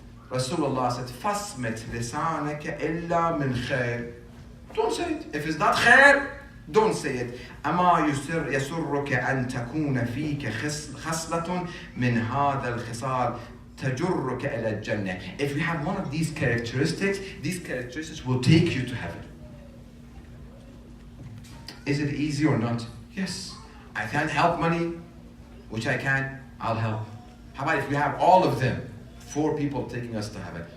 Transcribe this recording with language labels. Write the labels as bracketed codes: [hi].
[en] Rasulullah said, [ar] فَاصْمِتْ لِسَانَكَ إِلَّا مِنْ خَيْرٍ. [en] Don't say it. If it's not khair, don't say it. [ar] أما يسرك أن تكون فيك خصلة من هذا الخصال تجرك إلى الجنة. [en] If you have one of these characteristics will take you to heaven. Is it easy or not? Yes. I can't help money, which I can, I'll help. How about if we have all of them? 4 people taking us to heaven.